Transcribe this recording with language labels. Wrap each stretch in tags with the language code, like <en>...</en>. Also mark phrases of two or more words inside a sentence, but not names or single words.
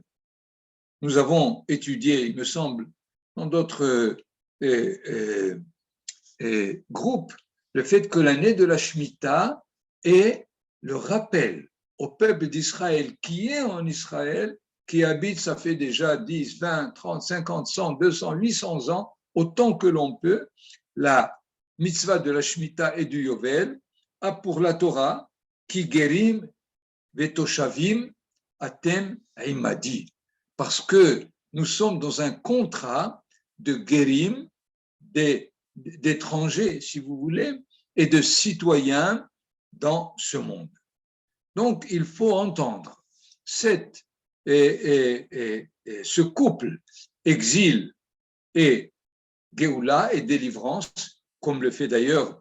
<fr>Nous avons étudié, il me semble, dans d'autres groupes, le fait que l'année de la Shemitah est le rappel au peuple d'Israël qui est en Israël, qui habite, ça fait déjà 10, 20, 30, 50, 100, 200, 800 ans, autant que l'on peut, la mitzvah de la Shemitah et du Yovel a pour la Torah qui</fr> <he>גרים ותושבים אתם עמדי,</he> <fr>parce que nous sommes dans un contrat de gerim, d'étrangers, si vous voulez, et de citoyens dans ce monde. Donc, il faut entendre ce couple exil et Géoula et délivrance, comme le fait d'ailleurs</fr>